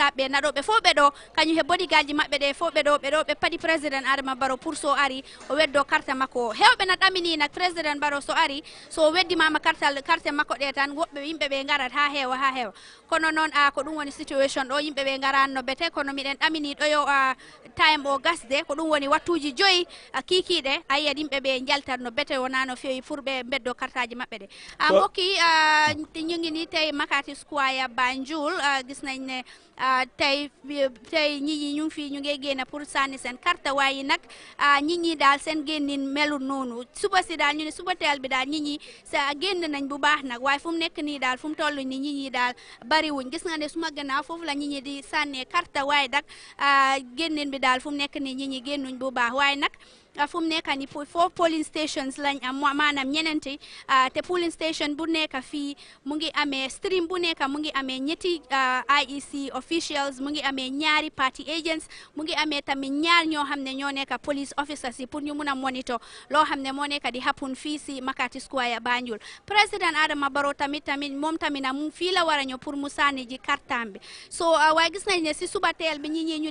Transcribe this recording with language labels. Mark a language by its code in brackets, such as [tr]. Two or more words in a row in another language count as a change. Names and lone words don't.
[ff] aɓe naɗo ɓe fof ɓe ɗo kañum he bodyguard ji maɓɓe ɗe fof ɓe ɗo ɓe paadi président Adama Barrow pour so ari o weddo carte makko hewɓe na ɗamini nak président Barrow so ari so weddimama carte makko ɗe tan woɓɓe yimɓe ɓe garat ha heewa kono noon ko ɗum woni situation ɗo yimɓe ɓe garanno bete kono miɗen ɗamini ɗo yo time o gasde ko ɗum woni wattuji 5 kikiɗe a yiyat yimɓe ɓe jaltat no bete wona no fewi pour ɓe beddo kartaji maɓɓe ɗe [wo] mbokki ñu ngi ni tey Makati Square Banjul gis nañ ne tey ñi ñu ngi fii ñu ngi génn pour sànni seen carte waaye nag nit ñi daal seen génnin melul noonu suba si daal ñu ne suba teel bi daal nit ñi sa génn nañ bu baax nag waaye fu mu nekk nii daal fu mu toll ni nit ñi daal bariwuñ gis nga ne suma gannaaw foofu la nit ñi di sànnee carte waaye nag génnin bi daal fu mu nekk nii nit ñi génnuñ bu baax waaye nag fu mu nekk nii 4 [en] polling stations [wo] lañ am maanaam ñenenti te [en] polling station [wo] bu nekk fii mu ngi amee stream bu nekk mu ngi amee ñetti [en] IEC officials [wo] mu ngi amee ñaari [en] party agents [wo] mu ngi amee tamit ñaar ñoo xam ne ñoo nekk [en] police officers [wo] yi pour ñu mun a monitor loo xam ne moo nekk di happen fii si Makati Square Banjul président Adama Barrow tamit moom tamit na mu fii la war a ñëw pour mu sànni ji kartaam bi so waaye gis nañ ne si suba teel bi ñi ñu